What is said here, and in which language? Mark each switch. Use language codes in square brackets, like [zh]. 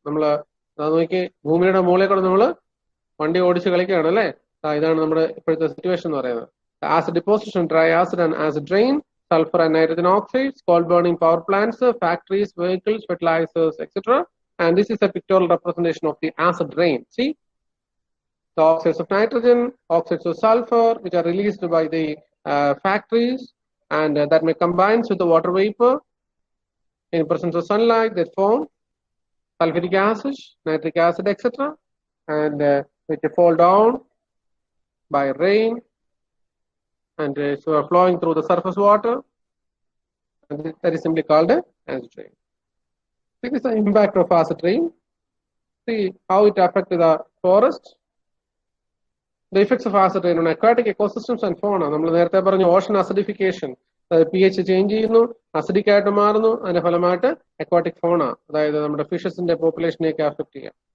[ml] നമ്മൾ നോക്കി ഭൂമിയുടെ മുകളിൽ കൂടെ നമ്മൾ വണ്ടി ഓടിച്ച് കളിക്കുകയാണ്, അല്ലേ? ഇതാണ് നമ്മുടെ ഇപ്പോഴത്തെ സിറ്റുവേഷൻ എന്ന് പറയുന്നത്. [en] Acid deposition, dry acid and acid rain, sulfur and nitrogen oxides, coal burning power plants, factories, vehicles, fertilizers, etc. And this is a pictorial representation of the acid rain. See, the oxides of nitrogen, oxides of sulfur, which are released by the factories, and that may combine with the water vapor in presence of sunlight. They form sulfuric acid, nitric acid, etc. And which fall down by rain, and so are flowing through the surface water, and that is simply called acid rain. This is the impact of acid rain. See how it affects the forest. The effects of acid rain on aquatic ecosystems and fauna. [ml] നമ്മൾ നേരത്തെ പറഞ്ഞ ocean acidification, pH change ചെയ്യുന്നു, acidic ആയിട്ട് മാറുന്നു. അതിന്റെ ഫലമായിട്ട് aquatic ഫോണ, അതായത് നമ്മുടെ ഫിഷസിന്റെ പോപ്പുലേഷനെയൊക്കെ അഫക്ട് ചെയ്യാം.